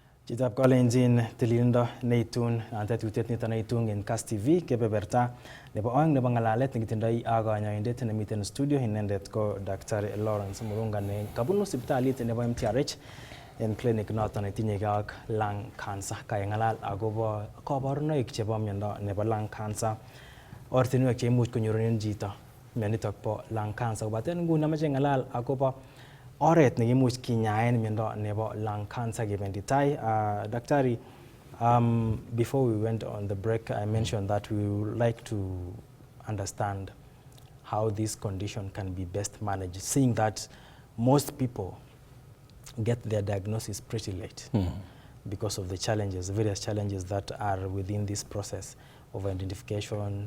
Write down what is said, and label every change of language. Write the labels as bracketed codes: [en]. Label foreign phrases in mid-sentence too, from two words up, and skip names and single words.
[kln] Chitab kolenjin Tililindo neitun tetutiet nito neitun en Kass TV kebeberta nebo oeng nebo ngalalet nekitindoi ak kanyoindet nemiten studio inendet ko Daktari Lawrence Murunga ne kabunu sipitalit nebo Mtrh en clinic noton netinyegei ak [en] lung cancer. [kln] Kayengalal akobo kabarunoik chebo miondo nebo [en] lung cancer, [kln] ortinwek cheimuch konyorunen chito mionitok bo [en] lung cancer. [kln] Kobaten nguni amache ngalal akobo oret nekimuch kinyaen miondo nebo [en] lung cancer [kln] kebendi tai. Daktari, [en] before we went on the break, I mentioned that we would like to understand how this condition can be best managed, seeing that most people get their diagnosis pretty late because of the challenges, various challenges that are within this process of identification.